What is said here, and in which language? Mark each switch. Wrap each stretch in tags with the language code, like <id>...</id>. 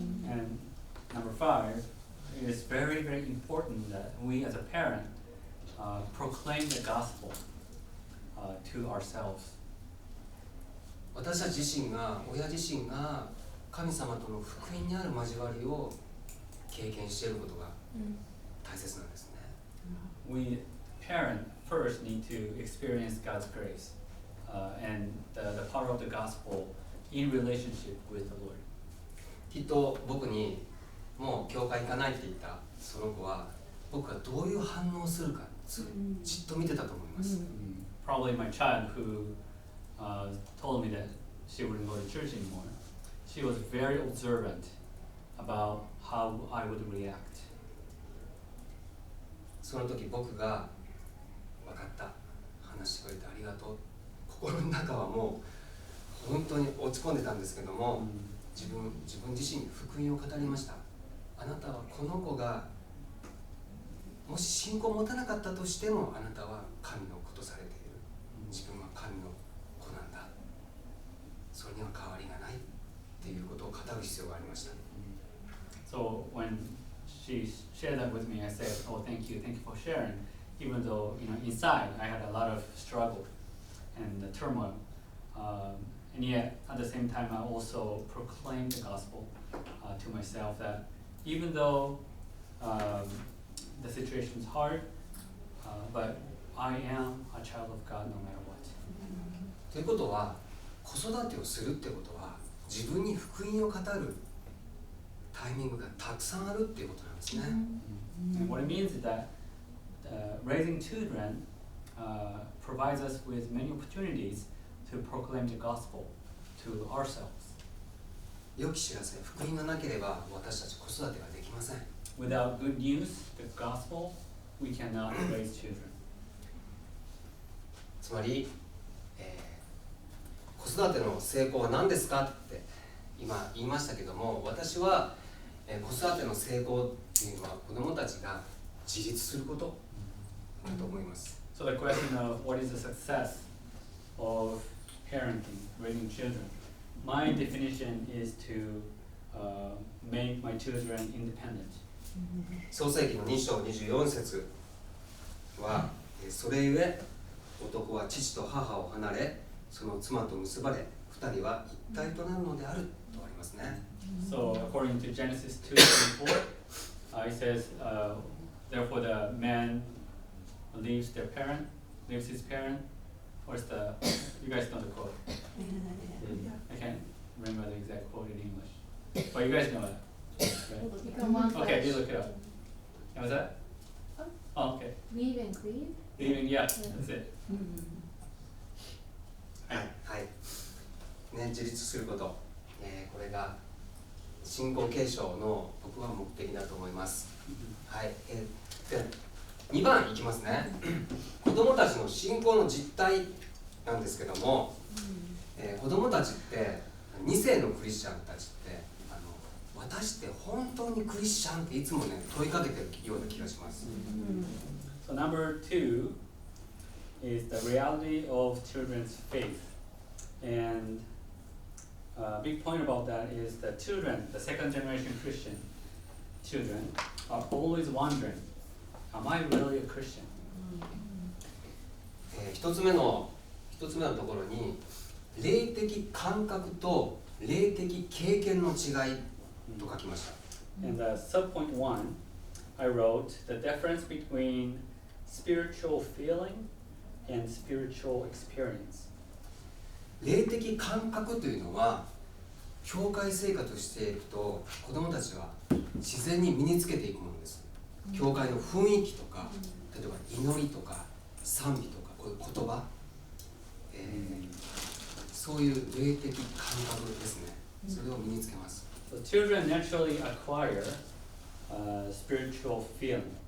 <en>And number 5, it is very, very important that we as a parent proclaim the gospel to ourselves.</en> <ja>私たち自身が、親自身が神様との福音にある交わりを経験していることが大切なんですね。</ja> <en>We parent first need to experience God's grace and the power of the gospel in relationship with the Lord.</en> <ja>きっと僕にもう教会行かないって言ったその子は僕がどういう反応をするかじっと見てたと思います。</ja> <en>Probably my child who told me that she wouldn't go to church anymore. She was very observant about how I would react.</en> <ja>その時僕が分かった、話してくれてありがとう、心の中はもう本当に落ち込んでたんですけども、自分自身に福音を語りました。あなたはこの子がもし信仰を持たなかったとしても、あなたは神の子とされている。自分は神の子なんだ。それには変わりがないっていうことを語る必要がありました。</ja> <en>So when she shared that with me, I said, "Oh, thank you for sharing." Even though inside I had a lot of struggle and turmoil, and yet at the same time I also proclaimed the gospel to myself that even though the situation is hard, but I am a child of God no matter what.</en> <ja>ということは、子育てをするってことは自分に福音を語るタイミングがたくさんあるっていうことなんですね。</ja> <en>And what it means is that raising children provides us with many opportunities to proclaim the gospel to ourselves.</en> <ja>良き知らせ、福音がなければ私たち子育てができません。</ja> <en>Without good news, the gospel, we cannot raise children.</en> <ja>つまり、子育ての成功は何ですかって今言いましたけども、私は、子育ての成功っていうのは子どもたちが自立することだと思います。</ja> <en>So the question of what is the success of parenting, raising children? My definition is to make my children independent.</en> <ja>創世記の2章24節は、それゆえ男は父と母を離れ、その妻と結ばれ、二人は一体となるのであるとありますね。</ja> <en>So according to Genesis 2:24, it says, therefore the man leaves his parent. What's the? You guys know the quote. I can't remember the exact quote in English, but you guys know it. Right? Okay, you look it up. And was that? Oh, okay. Leave and cleave? Leaving, yeah, that's it.</en> <ja>はい、ね、自立すること、これが信仰継承の僕は目的だと思います。はい、で2番いきますね。子どもたちの信仰の実態なんですけども、子どもたちって2世のクリスチャンたちって私って本当にクリスチャンっていつもね問いかけてるような気がします。</ja> <en>So number 2 is the reality of children's faith, and a big point about that is that children, the second generation Christian children, are always wondering, am I really a Christian?</en> <ja>一つ目のところに霊的感覚と霊的経験の違いと書きました。</ja> <en>And subpoint 1, I wrote the difference between spiritual feeling and spiritual experience.</en> <ja>霊的感覚というのは教会生活をしていくと子どもたちは自然に身につけていくものです。教会の雰囲気とか、例えば祈りとか賛美とかこういう言葉、そういう霊的感覚ですね。それを身につけます。</ja> <en>So children naturally acquire spiritual feeling,</en>